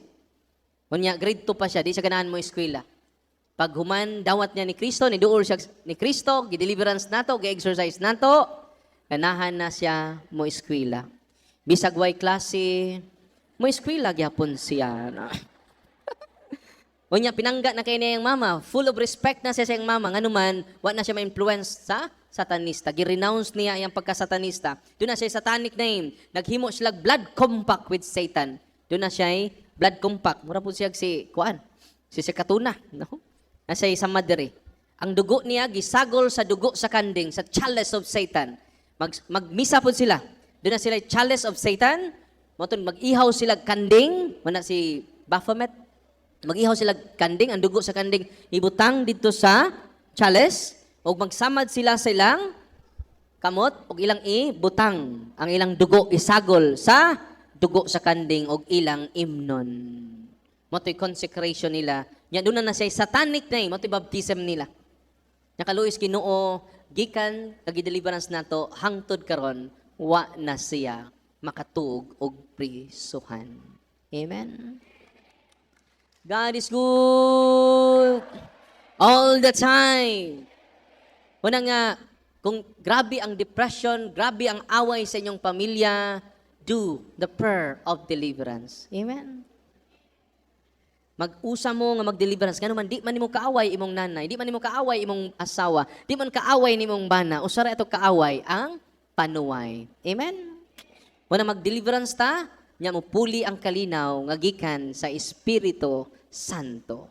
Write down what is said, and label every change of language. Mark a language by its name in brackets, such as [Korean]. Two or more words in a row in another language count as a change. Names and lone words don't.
[Cebuano] Unya, grade 2 pa siya, di siya ganahan mo eskwela. Pag human, dawat niya ni Kristo, niduol siya ni Kristo, gi-deliverance nato, gi-exercise nato, ganahan na siya mo eskwela. Bisag way klase, mo eskwela gyapon siya. Unya, pinangga na kay niya yung mama, [English] full of respect [Cebuano] na siya sa yung mama, nga naman, wa na siya ma-influence sa satanista. Gi-renounce niya yung pagka-satanista. Doon na siya [English] satanic name. [Cebuano] Naghimo sila [English] blood compact with Satan. [Cebuano] Doon na siya [English] blood compact. [Cebuano] Mura po siya si Kuan. Si Katuna. No? Nasa sa madre. Ang dugo niya, gisagol sa dugo sa kanding, sa [English] chalice of Satan. [Cebuano] Magmisa po sila. Doon na sila [English] chalice of Satan. [Cebuano] Mag-ihaw sila kanding. Wala si Baphomet. Mag-ihaw sila kanding. Ang dugo sa kanding, ibutang dito sa chalice. O magsamad sila sa ilang kamot. O ilang ibutang. Ang ilang dugo, isagol sa dugo sa kanding og ilang imnon. Moto'y consecration nila. Yan, doon na siya [English] satanic name. [Cebuano] Moto'y baptism nila. Nakaluis Ginoo, gikan, kagi-deliverance nato, hangtod karon wa na siya makatuog og prisuhan. [English] Amen? God is good all the time. [Cebuano] Una nga, kung grabe ang depression, grabe ang away sa inyong pamilya, [English] do the prayer of deliverance. [Cebuano] Amen? Mag-usa mo nga mag-deliverance. Ngano man, di man nimo kaaway imong nanay, di man nimo kaaway imong asawa, di man kaaway nimong bana, usara ito kaaway ang panuway. Amen? Wala mag-deliverance ta, nya mo puli ang kalinaw nga gikan sa Espiritu Santo.